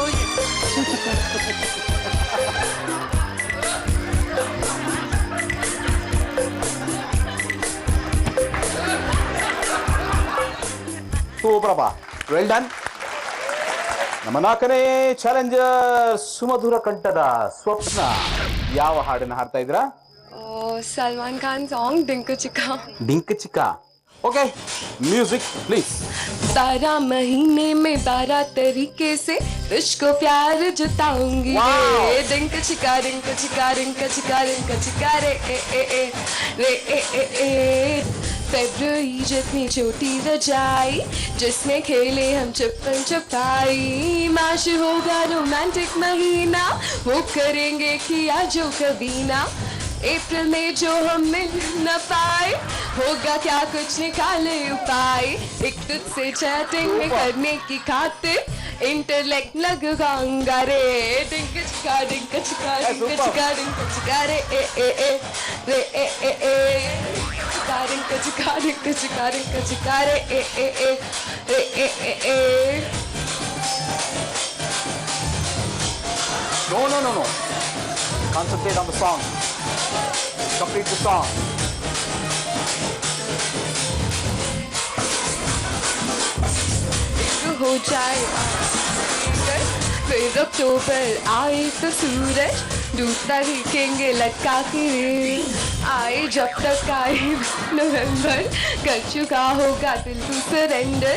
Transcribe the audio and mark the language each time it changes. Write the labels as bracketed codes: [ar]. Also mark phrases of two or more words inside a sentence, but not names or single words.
[kn] ಸೂಪರಪ್ಪ, [en] well done. [kn] ನಮ್ಮ 4ನೇ ಚಾಲೆಂಜರ್ ಸುಮಧುರ ಕಂಠದ ಸ್ವಪ್ನ. ಯಾವ ಹಾಡನ್ನ ಹಾಡ್ತಾ ಇದ್ರಾ? [hi] सलमान खान सॉन्ग डिंक चिका. डिंक चिका. [en] okay, music please. [hi] 12 महीने में 12 तरीके से तुझको प्यार जताऊंगी रे. डिंक चिका डिंक चिका डिंक चिका डिंक चिका रे ए ए ए रे ए ए ए. फेब्रुअरी जितनी छोटी रजाई जिसमें खेले हम छुपन छुपाई. मार्च होगा रोमांटिक महीना, वो करेंगे किया जो कभी ना. अप्रैल में जो हम मिल न पाए, होगा क्या कुछ निकाले उपाय. एक तुझसे चैटिंग करने की खातिर इंटरलेक्ट लगाऊंगा रे. डिंक चिका डिंक चिका डिंक चिका डिंक चिका रे ए ए ए रे ए ए ए. डिंक चिका डिंक चिका डिंक चिका रे ए ए ए रे ए ए ए. [en] No, no, no, no. Concentrate on the song. Complete the song. [hi] हो जाए फिर अक्टूबर आए तो सूरज डूबता दिखेंगे लटका के. आए जब तक आए नवंबर, कर चुका होगा दिल तू सरेंडर.